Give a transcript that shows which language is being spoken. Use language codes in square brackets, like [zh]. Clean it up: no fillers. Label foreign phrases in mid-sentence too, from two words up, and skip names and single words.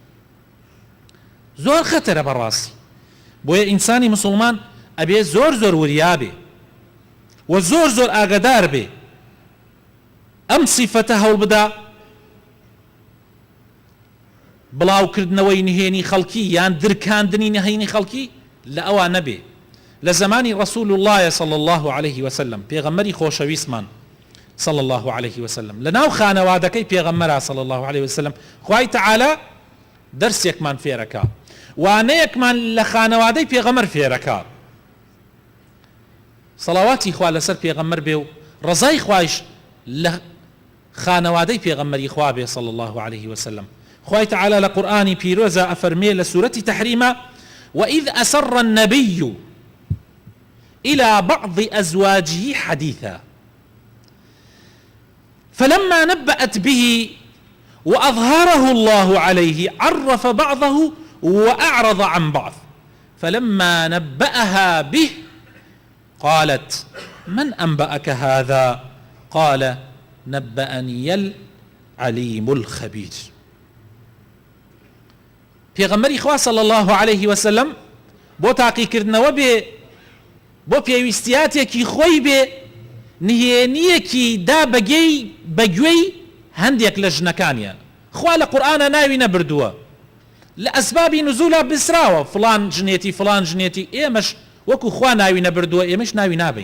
[ckb] زۆر خەتەرە بەڕاستی، بۆیە ئینسانی مسلمان ئەبێ زۆر زۆر وریا بێ و زۆر زۆر ئاگادار بێ ئەم سیفەتە هەوڵ بدا بڵاوکردنەوەی نهێنی خەڵکی یان درکاندنی نهێنی خەڵکی لە ئەوە نەبێ. لە زمانی [ar] رسول الله صلى الله عليه وسلم [ckb] پێغەمبەری خۆشەویستمان [ar] صلى الله عليه وسلم [ckb] لەناو خانەوادەکەی پێغەمبەرە [ar] صلى الله عليه وسلم [ckb] خوای تەعالا دەرسێکمان فێرەکە، وانەیەکمان لە خانەوادەی پێغەمبەر فێرەکە، سەڵاواتی خوا لەسەر پێغەمبەر بێ و ڕزای خوایش لە خانەوادەی پێغەمبەری خوا بێ [ar] صلى الله عليه وسلم. [ckb] خوای تەعالا لە قورئانی پیرۆزە ئەفەرمێ لە سوورەتی تەحریمە [ar] وإذ أسر النبي إلى بعض أزواجه حديثا فلما نبأت به وأظهره الله عليه عرف بعضه وأعرض عن بعض فلما نبأها به قالت من أنبأك هذا قال نبأني العليم الخبير. [ckb] پێغەمبەری خوا [ar] صلى الله عليه وسلم [ckb] بۆ تاقیکردنەوە بێ بۆ پێویستیاتێکی خۆی بێ نهێنیەکی دا بەگوێی هەندێک لە ژنەکانیان. خوا لە قورئانە ناوی نەبردووە، لە ئەسبابی نزولە بسراوە فڵان ژنێتی فڵان ژنێتی، ئێمەش وەکو خوا ناوی نەبردووە ئێمەش ناوی نابین.